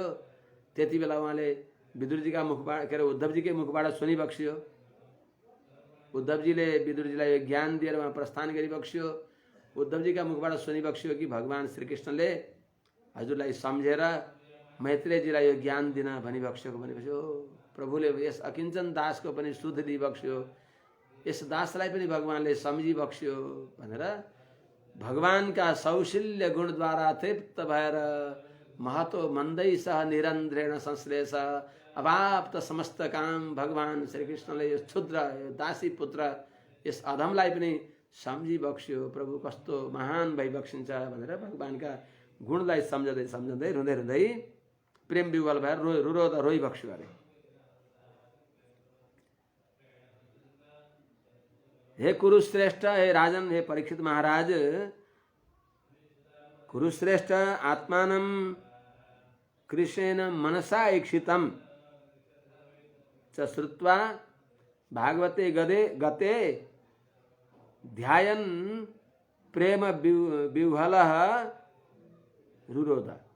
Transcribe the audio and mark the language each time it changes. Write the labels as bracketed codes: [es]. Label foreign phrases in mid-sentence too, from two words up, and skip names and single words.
[ne] त्यति बेला उहाँले विदुरजीका मुखबाट के अरे उद्धवजीकै मुखबाट सुनिबक्स्यो। उद्धवजीले विदुरजीलाई यो ज्ञान दिएर उहाँ प्रस्थान गरिबक्स्यो। उद्धवजीका मुखबाट सुनिबक्स्यो कि भगवान श्रीकृष्णले हजुरलाई सम्झेर मैत्रेयजीलाई यो ज्ञान दिन भनिबक्स्यो। भनेपछि ओ प्रभुले यस अकिञ्चन दासको पनि शुद्ध दिइबक्स्यो, यस दासलाई पनि भगवानले सम्झिबक्स्यो भनेर भगवानका सौशील्य गुणद्वारा तृप्त भएर [sa] महतो मन्दै सह निरन्ध्रेण संश्लेष अवाप्त [ne] समस्त काम भगवान श्रीकृष्णले यो क्षुद्र यो दासी पुत्र यस अधमलाई पनि सम्झिबक्स्यो। प्रभु कस्तो महान भइबक्सिन्छ भनेर भगवानका गुणलाई सम्झँदै सम्झँदै रुँदै रुँदै प्रेम विह्वल भएर रोइबक्स्यो अरे। [sa] हे कुरुश्रेष्ठ, हे राजन, हे परीक्षित महाराज, कुरुश्रेष्ठ आत्मानं कृष्णेन मनसा ईक्षितं च श्रुत्वा भागवते गते ध्यायन् प्रेम विह्वलः रुरोध।